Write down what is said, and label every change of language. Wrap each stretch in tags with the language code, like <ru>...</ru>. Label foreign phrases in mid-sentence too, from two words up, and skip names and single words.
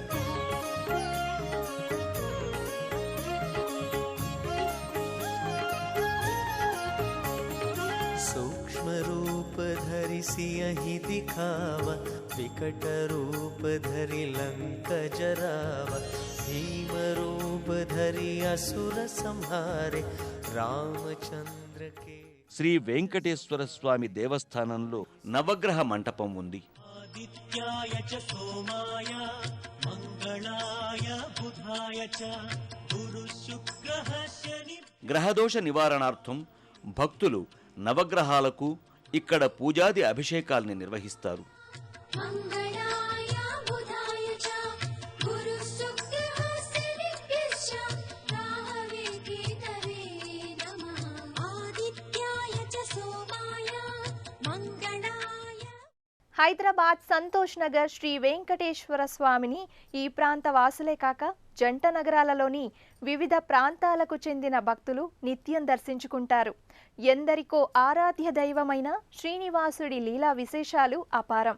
<awa>सूक्ष्म रूप धरि सियहि दिखावा विकट रूप धरि लंक जरावा भीम रूप धरि असुर संहारे रामचंद्र के</awa> <te>శ్రీ వెంకటేశ్వర స్వామి దేవస్థానంలో నవగ్రహ మంటపం ఉంది.</te> <sa>आदित्याय च सोमाय मंगलाय बुधाय च गुरु शुक्रः शनि</sa> <te>గ్రహదోష నివారణార్థం భక్తులు నవగ్రహాలకు ఇక్కడ పూజాది అభిషేకాల్ని నిర్వహిస్తారు.</te> <sa>मङ्गलाय बुधाय च गुरुशुक्रः शनिभ्यश्च राहवे केतवे नमः आदित्याय च सोमाय मङ्गलाय.</sa> <te>హైదరాబాద్ సంతోష్ నగర్ శ్రీ వెంకటేశ్వర స్వామిని ఈ ప్రాంత వాసులే కాక జంట నగరాలలోని వివిధ ప్రాంతాలకు చెందిన భక్తులు నిత్యం దర్శించుకుంటారు. ఎందరికో ఆరాధ్య దైవమైన శ్రీనివాసుడి లీలా విశేషాలు అపారం.</te>